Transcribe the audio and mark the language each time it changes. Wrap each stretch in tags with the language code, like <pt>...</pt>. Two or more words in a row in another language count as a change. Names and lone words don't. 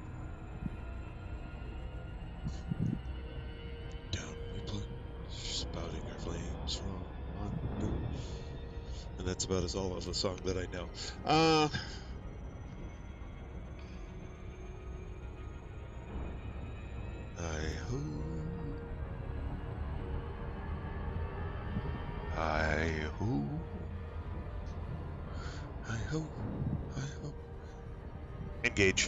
<en>Down we plunge, spouting our flames from under. And that's about as all of a song that I know. Hi-ho. Hi-ho. Hi-ho. Hi-ho. Engage.</en>